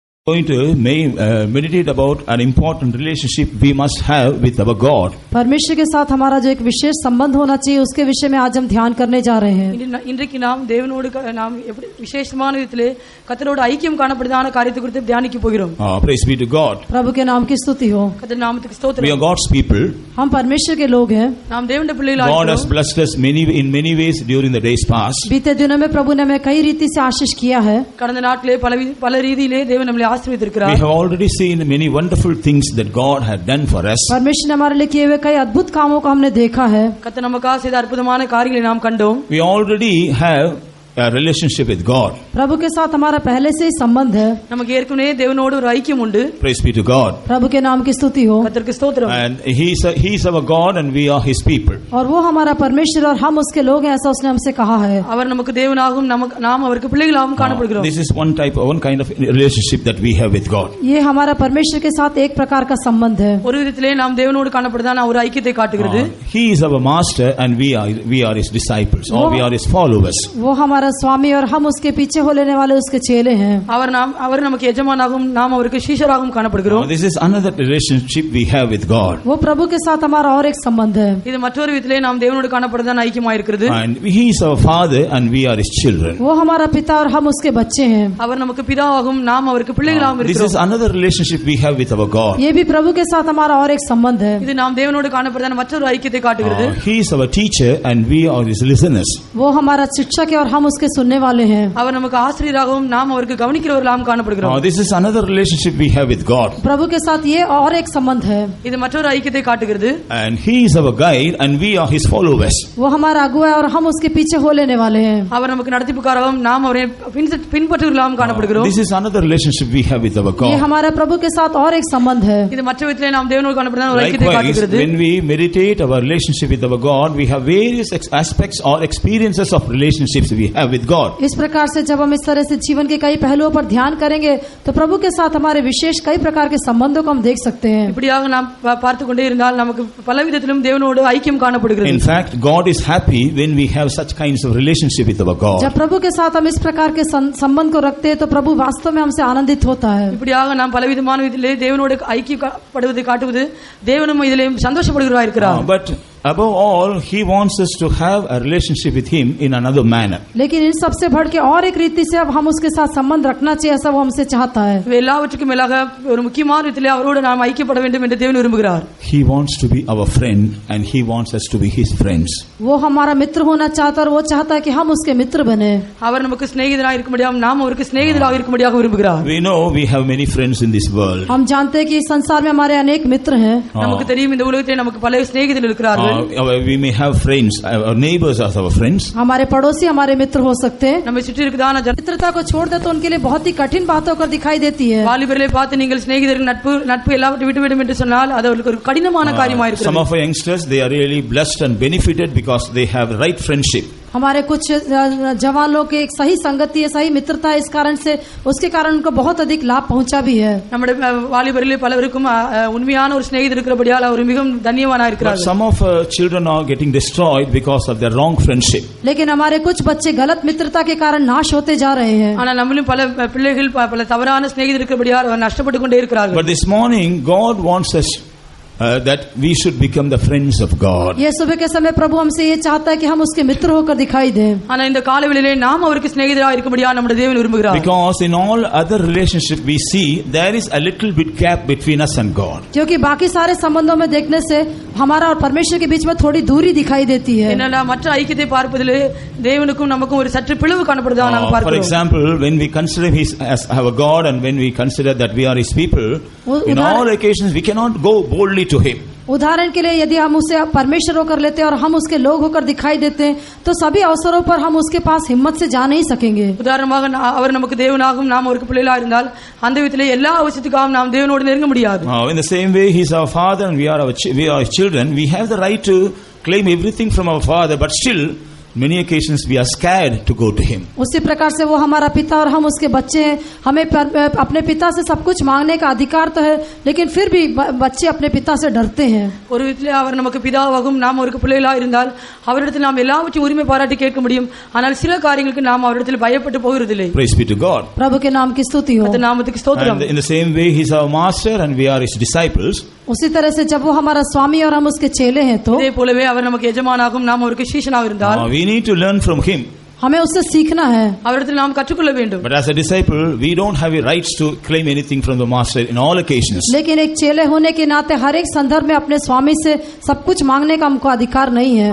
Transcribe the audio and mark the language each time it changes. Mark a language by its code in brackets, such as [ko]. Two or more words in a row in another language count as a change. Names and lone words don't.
[en] going to meditate about an important relationship we must have with our God. [hi] परमेश्वर के साथ हमारा जो एक विशेष संबंध होना चाहिए उसके विषय में आज हम ध्यान करने जा रहे हैं. [ta] இன்றைக்கு நாம் தேவனோடு நாம் எப்படி விசேஷமான விதத்திலே கர்த்தரோடு ஐக்கியம் காணப்படுதான காரியத்தை குறித்து தியானிக்க போகிறோம். [en] Praise be to God. [hi] प्रभु के नाम की स्तुति हो. [ta] கர்த்தர் நாமத்துக்கு ஸ்தோத்திரம். [en] We are God's people. [hi] हम परमेश्वर के लोग हैं. [ta] நாம் தேவனுடைய பிள்ளைகளாக [en] God has blessed us in many ways during the days past. [hi] बीते दिनों में प्रभु ने हमें कई रीति से आशीष किया है. [ta] கடந்த நாட்களே பல ரீதியிலே தேவன் நம்மை ஆசீர்வதித்திருக்கிறார். [en] We have already seen many wonderful things that God had done for us. [hi] परमेश्वर ने हमारे लिए किए हुए कई अद्भुत कामों को हमने देखा है. [ta] கர்த்தர் நமக்காக செய்த அற்புதமான காரியங்களை நாம் கண்டோம். [en] We already have a relationship with God. [hi] प्रभु के साथ हमारा पहले से ही संबंध है. [ta] நமக்கு ஏற்கனவே தேவனோடு ஒரு ஐக்கியம் உண்டு. [en] Praise be to God. [hi] प्रभु के नाम की स्तुति हो. [ta] கர்த்தருக்கு ஸ்தோத்திரம். [en] And he is our God and we are his people. [hi] और वो हमारा परमेश्वर और हम उसके लोग हैं, ऐसा उसने हमसे कहा है. [ta] அவர் நமக்கு தேவனாகவும் நாம் அவருக்கு பிள்ளைகளாகவும் காணப்படுகிறோம். [en] This is one kind of relationship that we have with God. [hi] ये हमारा परमेश्वर के साथ एक प्रकार का संबंध है. [ta] ஒரு விதத்திலே நாம் தேவனோடு காணப்படுதான ஒரு ஐக்கியத்தை காட்டுகிறது. [en] He is our master and we are his disciples or we are his followers. [hi] वो हमारा स्वामी और हम उसके पीछे हो लेने वाले उसके चेले हैं. [ta] அவர் நமக்கு எஜமானாகவும் நாம் அவருக்கு சீஷராகவும் காணப்படுகிறோம். [en] This is another relationship we have with God. [hi] वो प्रभु के साथ हमारा और एक संबंध है. [ta] இது மற்றொரு விதத்திலே நாம் தேவனோடு காணப்படுதான ஐக்கியமாய் இருக்கிறது. [en] And he is our father and we are his children. [hi] वो हमारा पिता और हम उसके बच्चे हैं. [ta] அவர் நமக்கு பிதாவாகவும் நாம் அவருக்கு பிள்ளைகளாகவும் [en] This [ta] இருக்கிறோம். [en] is another relationship we have with our God. [hi] ये भी प्रभु के साथ हमारा और एक संबंध है. [ta] இது நாம் தேவனோடு காணப்படுதான மற்றொரு ஐக்கியத்தை காட்டுகிறது. [en] He is our teacher and we are his listeners. [hi] वो हमारा शिक्षक है और हम उसके सुनने वाले हैं. [ta] அவர் நமக்கு ஆசிரியராகவும் நாம் அவருக்கு கவனிக்கிறவர்களாகவும் காணப்படுகிறோம். [en] This is another relationship we have with God. [hi] प्रभु के साथ ये और एक संबंध है. [ta] இது மற்றொரு ஐக்கியத்தை காட்டுகிறது. [en] And he is our guide and we are his followers. [hi] वो हमारा अगुवा है और हम उसके पीछे हो लेने वाले हैं. [ta] அவர் நமக்கு நடத்திப்புக்காரகவும் நாம் அவரை பின்பற்றுவர்களாகவும் காணப்படுகிறோம். [en] This is another relationship we have with our God. [hi] ये हमारा प्रभु के साथ और एक संबंध है. [ta] இது மற்ற விதத்திலே நாம் தேவனோடு காணப்படுதான ஒரு ஐக்கியத்தை [en] Likewise, [ta] காட்டுகிறது. [en] when we meditate our relationship with our God, we have various aspects or experiences of relationships we have with God. [hi] इस प्रकार से जब हम इस तरह से जीवन के कई पहलुओं पर ध्यान करेंगे तो प्रभु के साथ हमारे विशेष कई प्रकार के संबंधों को हम देख सकते हैं. [ta] இப்படியாக நாம் பார்த்து கொண்டே இருந்தால் நமக்கு பல விதத்திலும் தேவனோடு ஐக்கியம் காணப்படுகிறது. [en] In fact, God is happy when we have such kinds of relationship with our God. [hi] जब प्रभु के साथ हम इस प्रकार के संबंध को रखते हैं तो प्रभु वास्तव में हमसे आनंदित होता है. [ta] இப்படியாக நாம் பலவிதமான விதத்திலே தேவனோடு ஐக்கியப்படுவதை காட்டுவது தேவனும் இதிலே சந்தோஷப்படுகிறார் இருக்கிறார். [en] But above all, he wants us to have a relationship with him in another manner. [hi] लेकिन इन सबसे बढ़ के और एक रीति से अब हम उसके साथ संबंध रखना चाहिए, ऐसा वो हमसे चाहता है. [ta] எல்லாவற்றுக்கும் மேலாக ஒரு முக்கியமான விதத்திலே அவரோடு நாம் ஐக்கியப்பட வேண்டும் என்று தேவன் விரும்புகிறார். [en] He wants to be our friend and he wants us to be his friends. [hi] वो हमारा मित्र होना चाहता है और वो चाहता है कि हम उसके मित्र बने. [ta] அவர் நமக்கு சிநேகிதராக இருக்கும்படியாக நாம் அவருக்கு சிநேகிதராக இருக்கும்படியாக விரும்புகிறார். [en] We know we have many friends in this world. [hi] हम जानते हैं कि इस संसार में हमारे अनेक मित्र हैं. [ta] நமக்கு தெரியும் இந்த உலகத்திலே நமக்கு பல சிநேகிதர்கள் இருக்கிறார்கள். [en] We may have friends, our neighbors are our friends. [hi] हमारे पड़ोसी हमारे मित्र हो सकते हैं. [ta] நம்மை சுற்றி இருக்கிறதான [hi] मित्रता को छोड़ दे तो उनके लिए बहुत ही कठिन बातों कर दिखाई देती है. [ta] வாலிபர்களை பார்த்து நீங்கள் சிநேகிதர்கள் நட்பு எல்லாவற்றையும் விட்டுவிடும் என்று சொன்னால் அது அவர்களுக்கு ஒரு கடினமான காரியமாக இருக்கிறது. [en] Some of our youngsters, they are really blessed and benefited because they have right friendship. [hi] हमारे कुछ जवान लोग के एक सही संगति है, सही मित्रता है, इस कारण से उसके कारण उनको बहुत अधिक लाभ पहुंचा भी है. [ta] நம்முடைய வாலிபர்களிலே பலருக்கும் உண்மையான ஒரு சிநேகிதர் இருக்கிறபடியால் அவர் மிகவும் தன்யவானா இருக்கிறார்கள். [en] Some of children are getting destroyed because of their wrong friendship. [hi] लेकिन हमारे कुछ बच्चे गलत मित्रता के कारण नाश होते जा रहे हैं. [ta] ஆனால் நம்மளும் பல பிள்ளைகள் பல தவறான சிநேகிதர் இருக்கிறபடியால் அவர் நஷ்டப்பட்டு கொண்டே இருக்கிறார்கள். [en] But this morning God wants us that we should become the friends of God. [hi] ये सुबह के समय प्रभु हमसे ये चाहता है कि हम उसके मित्र होकर दिखाई दें. [ta] ஆனா இந்த காலவெளியிலே நாம் அவருக்கு சிநேகிதராக இருக்கும்படியாக நம்முடைய தேவன் விரும்புகிறார். [en] Because in all other relationships we see there is a little bit gap between us and God. [hi] क्योंकि बाकी सारे संबंधों में देखने से हमारा और परमेश्वर के बीच में थोड़ी दूरी दिखाई देती है. [ta] என்னன்னா மற்ற ஐக்கியத்தை பார்ப்பதிலே தேவனுக்கும் நமக்கும் ஒரு சற்று பிளவு காணப்படுதா நாம் பார்க்கிறோம். [en] For example, when we consider him as our God and when we consider that we are his people, in all occasions we cannot go boldly to him. [hi] उदाहरण के लिए यदि हम उसे परमेश्वर होकर लेते हैं और हम उसके लोग होकर दिखाई देते हैं तो सभी अवसरों पर हम उसके पास हिम्मत से जा नहीं सकेंगे. [ta] உதாரணமாக அவர் நமக்கு தேவனாகவும் நாம் அவருக்கு பிள்ளைகளாக இருந்தால் அந்த விதத்திலே எல்லா அவசியத்துக்காகவும் நாம் தேவனோடு நெருங்க முடியாது. [en] In the same way he is our father and we are his children. We have the right to claim everything from our father, but still many occasions we are scared to go to him. [hi] उसी प्रकार से वो हमारा पिता और हम उसके बच्चे हैं। हमें अपने पिता से सब कुछ मांगने का अधिकार तो है, लेकिन फिर भी बच्चे अपने पिता से डरते हैं। [ta] ஒரு விதத்திலே அவர் நமக்கு பிதாவாகும், நாம் அவருக்கு பிள்ளைகளா இருந்தால் அவரிடத்தில் நாம் எல்லாவற்றையும் உரிமை பாராட்டி கேட்க முடியும். ஆனால் சில காரியங்களுக்கு நாம் அவரிடத்தில் பயப்பட்டு போகிறதில்லை. [en] Praise be to God. [hi] प्रभु के नाम की स्तुति हो। [ta] கர்த்தர் நாமத்துக்கு ஸ்தோத்திரம். [en] And in the same way he is our master and we are his disciples. [hi] उसी तरह से जब वो हमारा स्वामी और हम उसके चेले हैं तो [ta] இதே போலவே அவர் நமக்கு எஜமானாகும், நாம் அவருக்கு சீஷனாக இருந்தால் [en] We need to learn from him. [hi] हमें उससे सीखना है। [ta] அவரிடத்தில் நாம் கற்றுக்கொள்ள வேண்டும். [en] But as a disciple, we don't have a rights to claim anything from the master in all occasions. [hi] लेकिन एक चेले होने के नाते हर एक संदर्भ में अपने स्वामी से सब कुछ मांगने का हमको अधिकार नहीं है।